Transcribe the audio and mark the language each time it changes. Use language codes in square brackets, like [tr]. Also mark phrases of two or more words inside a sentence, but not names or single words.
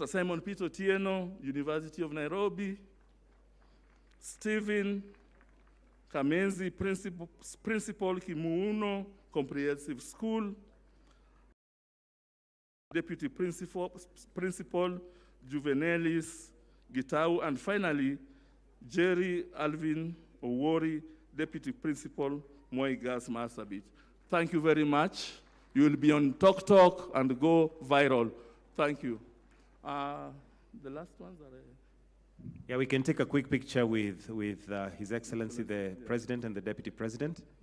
[en] Simon Peter Tieno, University of Nairobi. Stephen Kamenzi, Principal, Kimuuno, Comprehensive School. Deputy Principal, Juvenelis Gitau, and finally, Jerry Alvin Owori, Deputy Principal, Moi Girls Marsabit. Thank you very much. You will be on Talk and go viral. Thank you. The last ones are... Yeah, we can take a quick picture with His Excellency, the President and the Deputy President.